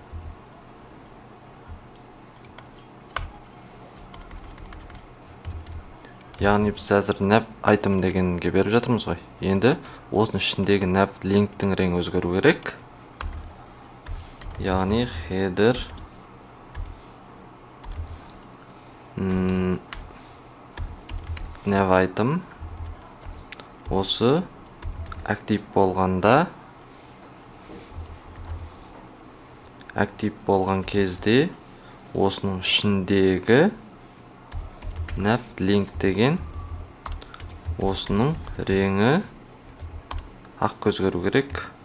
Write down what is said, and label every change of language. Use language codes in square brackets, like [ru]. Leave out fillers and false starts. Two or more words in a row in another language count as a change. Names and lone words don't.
[kk] Яғни біз әзір [en] nav item [kk] дегенге беріп жатырмыз ғой. Енді осының ішіндегі [en] nav linktің [kk] реңі өзгеру керек. Яғни [en] header nav item [kk] осы актив болған кезде осының ішіндегі [en] nav link [kk] деген осының реңі ақ өзгеру керек.